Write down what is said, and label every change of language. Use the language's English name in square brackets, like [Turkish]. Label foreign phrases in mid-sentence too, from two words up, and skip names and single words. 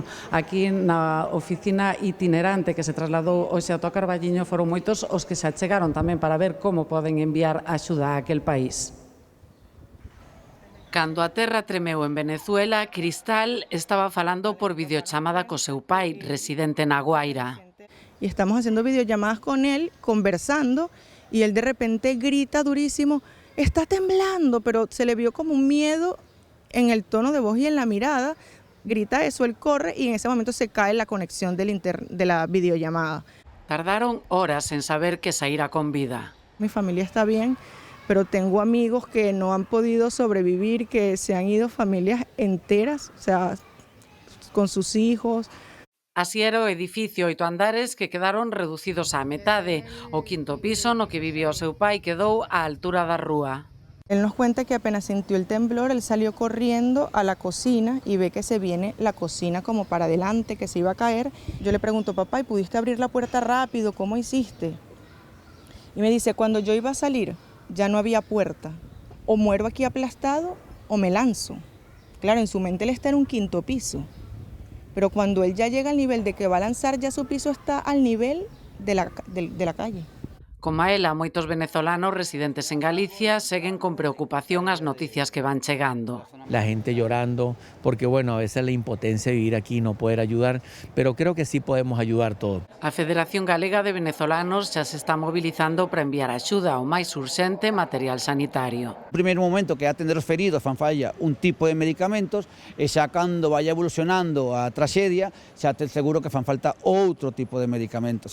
[Galician] Aquí na oficina itinerante que se trasladou hoxe a Carballiño foron moitos os que se achegaron tamén para ver como poden enviar axuda a aquel país. Cando a terra tremeu en Venezuela, Cristal estaba falando por videochamada co seu pai, residente na Guaira. [Spanish] Y estamos haciendo videollamadas con él, conversando, y él de repente grita durísimo, está temblando, pero se le vio como un miedo en el tono de voz y en la mirada. Grita eso, él corre y en ese momento se cae la conexión de la videollamada. [Galician] Tardaron horas en saber que saíra con vida. [Spanish] Mi familia está bien, pero tengo amigos que no han podido sobrevivir, que se han ido familias enteras, o sea, con sus hijos. [Galician] Así era o edificio 8 andares que quedaron reducidos á metade. O quinto piso no que vivía o seu pai quedou á altura da rúa. [Spanish] Él nos cuenta que apenas sintió el temblor, él salió corriendo a la cocina y ve que se viene la cocina como para adelante, que se iba a caer. Yo le pregunto, papá, ¿y pudiste abrir la puerta rápido? ¿Cómo hiciste? Y me dice, cuando yo iba a salir, ya no había puerta, o muero aquí aplastado o me lanzo. Claro, en su mente él está en un quinto piso, pero cuando él ya llega al nivel de que va a lanzar, ya su piso está al nivel de la calle. [Galician] Como a ela, moitos venezolanos residentes en Galicia seguen con preocupación as noticias que van chegando. [Spanish] La gente llorando, porque bueno, a veces la impotencia de vivir aquí y no poder ayudar, pero creo que sí podemos ayudar todos. [Galician] A Federación Galega de Venezolanos xa se está mobilizando para enviar axuda ao máis urxente material sanitario. No primeiro momento que atender os feridos fan falla un tipo de medicamentos e xa cando vaya evolucionando a traxedia xa te seguro que fan falta outro tipo de medicamentos.